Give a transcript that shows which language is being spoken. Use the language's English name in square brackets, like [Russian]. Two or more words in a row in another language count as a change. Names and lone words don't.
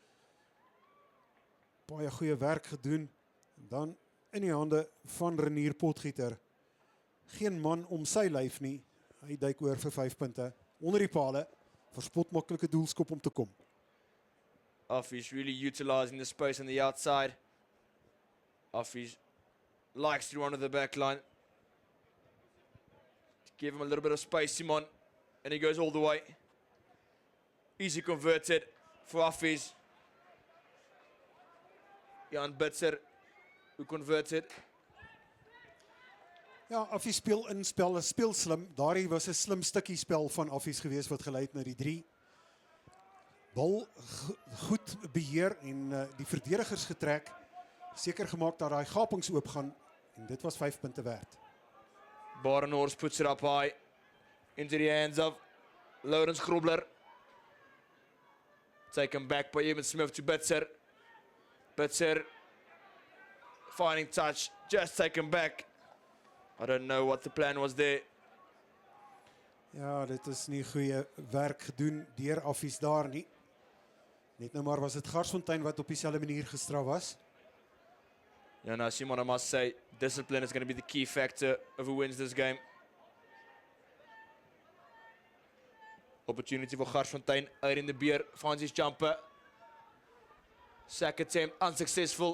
[Afrikaans] Baie goeie werk gedoen. En dan in die hande van Renier Potgieter. Geen man om sy lyf nie. Hy duik oor vir 5 punte. Onder die pale, verspot maklike doelskop om te kom. [English] Affies really utilizing the space on the outside. Affies likes to run to the back line. Give him a little bit of space, Simon. And he goes all the way. Easy converted for Affies. Jan Bitzer, who converted. [Afrikaans] Ja, Affies speel in spel, speel slim. Daardie was 'n slim stukkie spel van Affies geweest wat gelei het na die 3. Bal goed beheer en die verdedigers getrek. Seker gemaak dat daai gapings oop gaan en dit was 5 punte werd. [English] Barnhorst puts it up high into the hands of Lawrence Grobler. Taken back by Eben Smith to Bitzer. Bitzer finding touch, just taken back. I don't know what the plan was there. [Afrikaans] Ja, dit is nie goeie werk gedoen deur Affies daar nie. Net nou maar was dit Garsfontein wat op dieselfde manier gestraf was. [English] Yeah, no, Simon, I must say, discipline is going to be the key factor of who wins this game. Opportunity for Garsfontein. Aiden de Beer finds his jumper. Sack attempt unsuccessful.